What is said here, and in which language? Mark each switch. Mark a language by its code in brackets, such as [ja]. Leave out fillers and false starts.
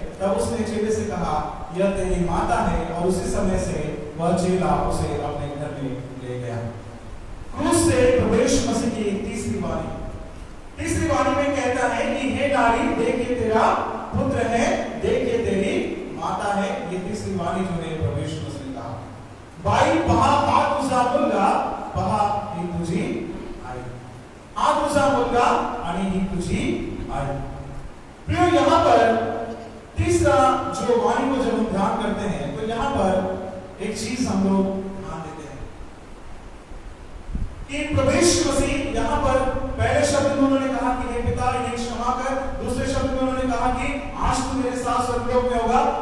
[hi] तब उसने चेले से कहा, यह तेरी माता है। और उसी समय से वह चेला उसे अपने घर में ले गया। क्रूस से प्रभु यीशु मसीह की तीसरी वाणी में कहता है कि हे नारी, देख ये तेरा पुत्र है, देख ये तेरी माता है। ये तीसरी वाणी जो है प्रभु यीशु मसीह ने कहा। [mr] बाई पहा हात तुझा मुलगा, पहा ही तुझी आई। हात तुझा मुलगा आणि ही तुझी आई। [hi] प्रियो, यहाँ पर तीसरा जो वाणी को जब हम ध्यान करते हैं तो यहाँ पर एक चीज हम लोग ध्यान देते हैं कि प्रभु यीशु मसीह यहाँ पर पहले शब्द में उन्होंने कहा कि हे पिता, इन्हें क्षमा कर। दूसरे शब्द में उन्होंने कहा कि आज तू मेरे साथ स्वर्गलोक में होगा।